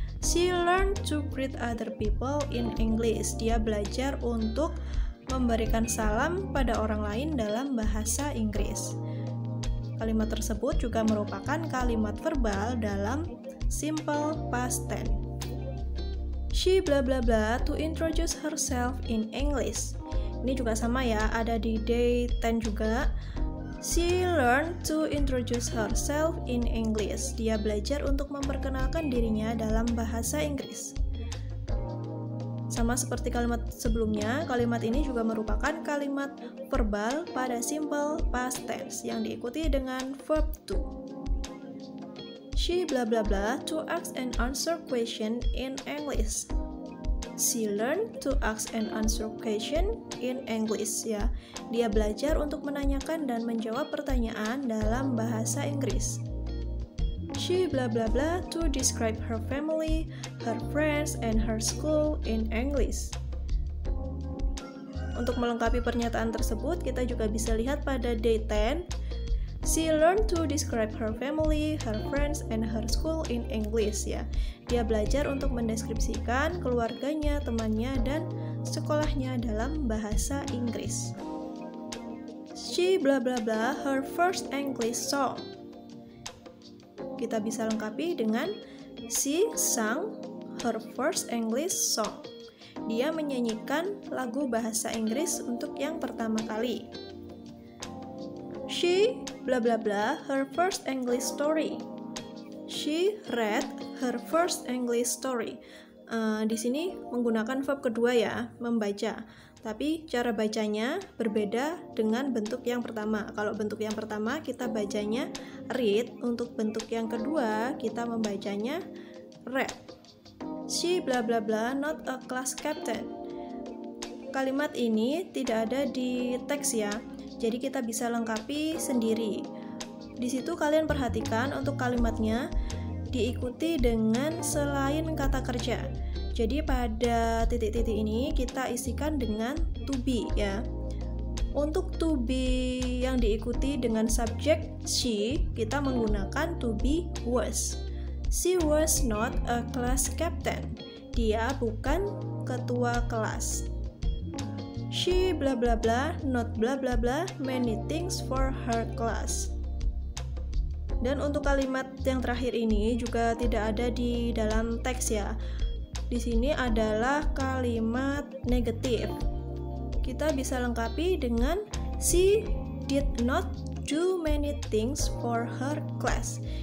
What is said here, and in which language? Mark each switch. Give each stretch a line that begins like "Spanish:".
English: She learned to greet other people in English.
Indonesian: Dia belajar untuk memberikan salam pada orang lain dalam bahasa Inggris. Kalimat tersebut juga merupakan kalimat verbal dalam simple past tense.
English: She blah blah blah to introduce herself in English.
Indonesian: Ini juga sama ya, ada di day 10 juga.
English: She learned to introduce herself in English.
Indonesian: Dia belajar untuk memperkenalkan dirinya dalam bahasa Inggris. Sama seperti kalimat sebelumnya, kalimat ini juga merupakan kalimat verbal pada simple past tense yang diikuti dengan verb to.
English: She blah blah blah to ask and answer question in English. She learned to ask and answer question in English ya.
Indonesian: Dia belajar untuk menanyakan dan menjawab pertanyaan dalam bahasa Inggris.
English: She blah blah blah to describe her family, her friends, and her school in English.
Indonesian: Untuk melengkapi pernyataan tersebut, kita juga bisa lihat pada day 10.
English: She learned to describe her family, her friends, and her school in English ya.
Indonesian: Dia belajar untuk mendeskripsikan keluarganya, temannya, dan sekolahnya dalam bahasa Inggris.
English: She blah blah blah her first English song.
Indonesian: Kita bisa lengkapi dengan
English: she sang her first English song.
Indonesian: Dia menyanyikan lagu bahasa Inggris untuk yang pertama kali.
English: She blah blah blah her first English story. She read her first English story.
Indonesian: Di sini menggunakan verb kedua ya, membaca. Tapi cara bacanya berbeda dengan bentuk yang pertama. Kalau bentuk yang pertama kita bacanya read, untuk bentuk yang kedua kita membacanya read. She blah blah blah not a class captain. Kalimat ini tidak ada di teks ya, jadi kita bisa lengkapi sendiri. Di situ kalian perhatikan untuk kalimatnya diikuti dengan selain kata kerja. Jadi pada titik-titik ini kita isikan dengan to be ya. Untuk to be yang diikuti dengan subjek she, kita menggunakan to be was.
English: She was not a class captain.
Indonesian: Dia bukan ketua kelas.
English: She blah blah blah not blah blah blah many things for her class.
Indonesian: Dan untuk kalimat yang terakhir ini juga tidak ada di dalam teks ya. Di sini adalah kalimat negatif. Kita bisa lengkapi dengan
English: she did not do many things for her class.